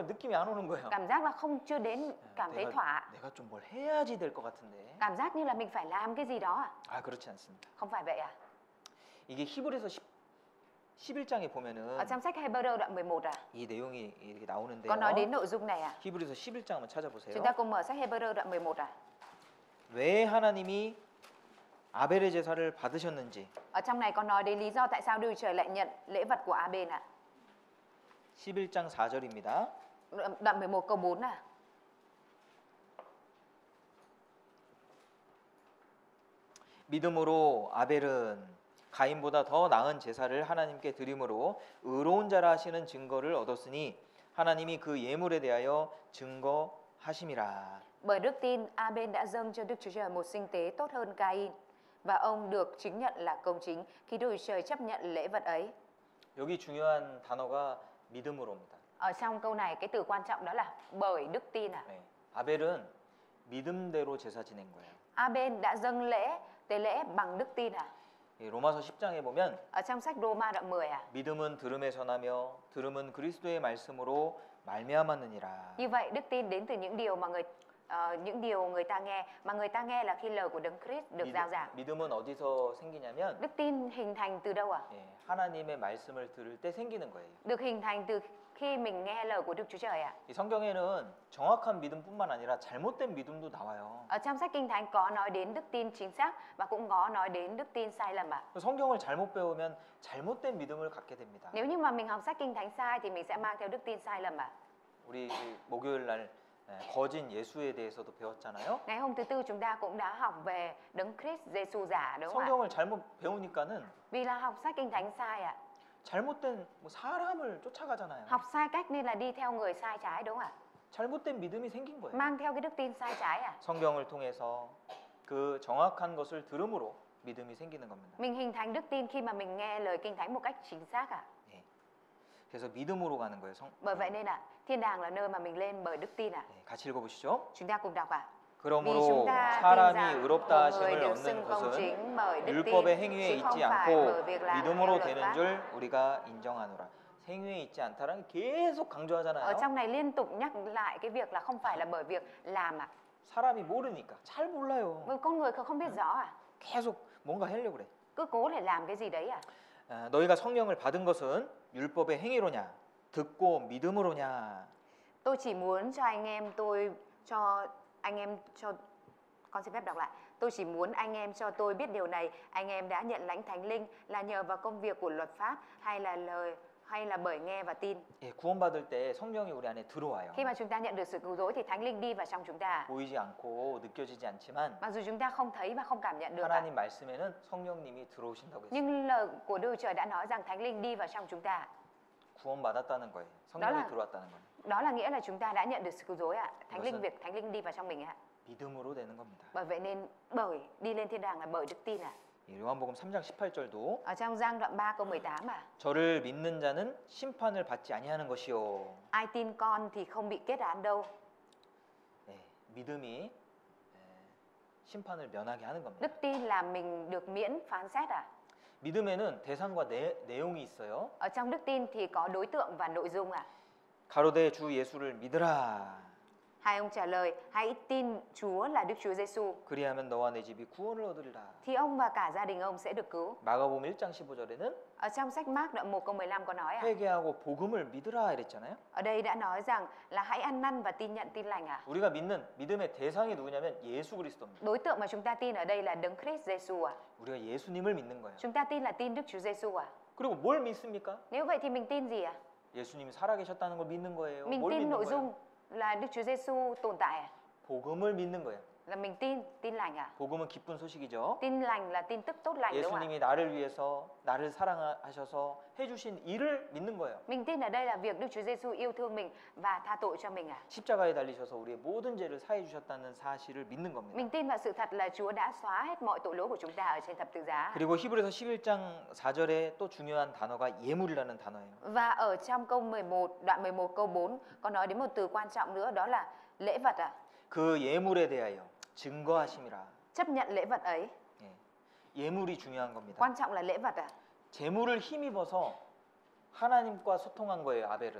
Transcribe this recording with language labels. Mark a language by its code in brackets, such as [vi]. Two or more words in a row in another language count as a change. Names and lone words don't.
[ko] 뭔가 느낌이 안 오는 거예요. [vi] Cảm giác là chưa đến, cảm thấy thỏa. [ko] 내가 좀 뭘 해야지 될 것 같은데. [vi] Cảm giác như là mình phải làm cái gì đó à? [ko] 아, 그렇지 않습니다. [vi] Không phải vậy à? [ko] 이게 히브리서 11장에 보면은 [vi] Ở trong sách Hebrew đoạn 11 à? [ko] 이 내용이 이렇게 나오는데요. [vi] Có nói đến nội dung này à? [ko] 히브리서 11장 한번 찾아보세요. [vi] Chúng ta cùng mở sách Hebrew đoạn 11 à? [ko] 왜 하나님이 아벨의 제사를 받으셨는지 [vi] Ở trong này có nói đến lý do tại sao Đức Chúa Trời lại nhận lễ vật của A-bên ạ. [ko] 11장 4절입니다. [vi] Đoạn 11 câu 4 à? [ko] 믿음으로 아벨은 가인보다 더 나은 제사를 하나님께 드림으로 의로운 자라 하시는 증거를 얻었으니 하나님이 그 예물에 대하여 증거하심이라. [vi] Bởi đức tin, A-bên đã dâng cho Đức Chúa Trời một sinh tế tốt hơn Cain và ông được chứng nhận là công chính khi Đức Chúa Trời chấp nhận lễ vật ấy. [ko] 여기 중요한 단어가 믿음으로입니다. [vi] Ở trong câu này cái từ quan trọng đó là bởi đức tin à? [ko] 네. 아벨은 믿음대로 제사 지낸 거예요. [vi] A-bên đã dâng tế lễ bằng đức tin à? [ko] 이 로마서 10장에 보면 [vi] Ở trong sách Roma đoạn 10 à? [ko] 믿음은 들음에서 나며 들음은 그리스도의 말씀으로 말미암았느니라. [vi] Như vậy đức tin đến từ những điều người ta nghe, mà người ta nghe là khi lời của Đấng Christ được rao giảng. [ko] 믿음은 어디서 생기냐면 [vi] Đức tin hình thành từ đâu ạ? [ko] 예, 하나님의 말씀을 들을 때 생기는 거예요. [vi] Được hình thành từ khi mình nghe lời của Đức Chúa Trời ạ. [ko] 이 성경에는 정확한 믿음뿐만 아니라 잘못된 믿음도 나와요. [vi] Ở trong sách Kinh Thánh có nói đến đức tin chính xác và cũng có nói đến đức tin sai lầm ạ. [ko] 성경을 잘못 배우면 잘못된 믿음을 갖게 됩니다. [vi] Nếu như mà mình học sách Kinh Thánh sai thì mình sẽ mang theo đức tin sai lầm ạ. [ko] 우리 목요일 날 거진 예수에 대해서도 배웠잖아요. [vi] Ngày hôm thứ Tư chúng ta cũng đã học về Đấng Christ Giêsu giả đúng không ạ? [ko] 성경을 잘못 배우니까는 [vi] Vì là học sách Kinh Thánh sai ạ. [ko] 잘못된 뭐 사람을 쫓아가잖아요. [vi] Học sai cách nên là đi theo người sai trái đúng không ạ? [ko] 잘못된 믿음이 생긴 거예요. [vi] Mang theo cái đức tin sai trái à? [ko] 성경을 통해서 그 정확한 것을 들음으로 믿음이 생기는 겁니다. [vi] Mình hình thành đức tin khi mà mình nghe lời Kinh Thánh một cách chính xác ạ. [ko] 예. 그래서 믿음으로 가는 거예요. [vi] Bởi vậy nên ạ, thiên đàng là nơi mà mình lên bởi đức tin ạ. [ko] 예, 같이 읽어보시죠. [vi] Chúng ta cùng đọc ạ. Vì [ko] 그러므로 [vi] chúng ta tin [ko] 사람이 [vi] rằng [ko] 의롭다 [vi] một người [ko] 하심을 [vi] được [ko] 얻는 [vi] xưng công [ko] 것은 [vi] chính bởi đức tin, [ko] 율법의 행위에 [vi] chứ không [ko] 있지 [vi] phải bởi [ko] 않고 [vi] việc làm theo [ko] 믿음으로 [vi] luật [ko] 되는 [vi] pháp. [ko] 줄 우리가 인정하노라. 행위에 있지 않다라는 게 계속 [vi] Ở [ko] 강조하잖아요. [vi] trong này liên tục nhắc lại cái việc là không phải là bởi việc làm ạ. [ko] 사람이 모르니까 잘 몰라요. [vi] Bởi con người không biết rõ à? [ko] 계속 뭔가 하려고 그래. [vi] Cứ cố để làm cái gì đấy à? [ko] 너희가 성령을 받은 것은 율법의 행위로냐 듣고 믿음으로냐. [vi] Tôi chỉ muốn con xin phép đọc lại. Tôi chỉ muốn anh em cho tôi biết điều này, anh em đã nhận lãnh Thánh Linh là nhờ vào công việc của luật pháp hay là bởi nghe và tin. [ko] 예, 구원받을 때 성령이 우리 안에 들어와요. [vi] Khi mà chúng ta nhận được sự cứu rỗi thì Thánh Linh đi vào trong chúng ta. [ko] 보이지 않고 느껴지지 않지만 [vi] Mặc dù chúng ta không thấy và không cảm nhận được, [ko] 하나님 말씀에는 성령님이 들어오신다고 했어요. [vi] nhưng lời của Đức Trời đã nói rằng Thánh Linh đi vào trong chúng ta. [ko] 구원받았다는 거예요. 성령이 [vi] là- [ko] 들어왔다는 거예요. [vi] Đó là nghĩa là chúng ta đã nhận được sự cứu rỗi ạ. [ko] I것은- [vi] Việc Thánh Linh đi vào trong mình ạ. [ko] 믿음으로 되는 겁니다. [vi] Bởi vậy nên đi lên thiên đàng là bởi đức tin ạ. [ko] 예, 요한복음 3장 18절도 [vi] Ở trong Giăng đoạn 3 câu 18 à. [ko] 저를 믿는 자는 심판을 받지 아니하는 것이요. [vi] Ai tin con thì không bị kết án đâu. [ko] 예, 믿음이 심판을 면하게 하는 겁니다. [vi] Đức tin là mình được miễn phán xét à. [ko] 믿음에는 대상과 내용이 있어요. [vi] Ở trong đức tin thì có đối tượng và nội dung à. [ko] 가로되 주 예수를 믿으라. [vi] Hai ông trả lời, hãy tin Chúa là Đức Chúa Giêsu [ko] 그리하면 너와 내 집이 구원을 얻으리라. [vi] thì ông và cả gia đình ông sẽ được cứu. [ko] 마가복음 1장 15절에는 [vi] Ở trong sách Mác đoạn 1 câu 15 có nói à. [ko] 회개하고 복음을 믿으라 이랬잖아요. [vi] Ở đây đã nói rằng là hãy ăn năn và tin nhận tin lành à. [ko] 우리가 믿는 믿음의 대상이 누구냐면 예수 그리스도입니다. [vi] Đối tượng mà chúng ta tin ở đây là Đấng Christ Giêsu à. [ko] 우리가 예수님을 믿는 거예요. [vi] Chúng ta tin là tin Đức Chúa Giêsu à. [ko] 그리고 뭘 믿습니까? [vi] Nếu vậy thì mình tin gì à? [ko] 예수님이 살아계셨다는 걸 믿는 거예요. [vi] Mình [ko] 뭘 [vi] tin [ko] 믿는 [vi] nội [ko] 거예요? [vi] dung là Đức Chúa Giêsu tồn tại à? [ko] 복음을 믿는 거예요. [vi] Là mình tin lành à? [ko] 복음은 기쁜 소식이죠. [vi] Tin lành là tin tức tốt lành đúng không ạ? [ko] 예수님이 나를 위해서 나를 사랑하셔서 해주신 일을 믿는 거예요. [vi] Mình tin ở đây là việc Đức Chúa Giêsu yêu thương mình và tha tội cho mình à? [ko] 십자가에 달리셔서 우리의 모든 죄를 사해 주셨다는 사실을 믿는 겁니다. [vi] Mình tin vào sự thật là Chúa đã xóa hết mọi tội lỗi của chúng ta ở trên thập tự giá. [ko] 그리고 히브리서 11장 4절에 또 중요한 단어가 예물이라는 단어예요. [vi] Và ở trong câu 11, đoạn 11 câu 4 có nói đến một từ quan trọng nữa, đó là lễ vật à? [ko] 그 예물에 대하여 증거하심이라. [vi] Chấp nhận lễ vật ấy. [ko] 예. 예물이 중요한 겁니다. [vi] Quan trọng là lễ vật à? [ko] 재물을 힘입어서 하나님과 소통한 거예요, 아벨은.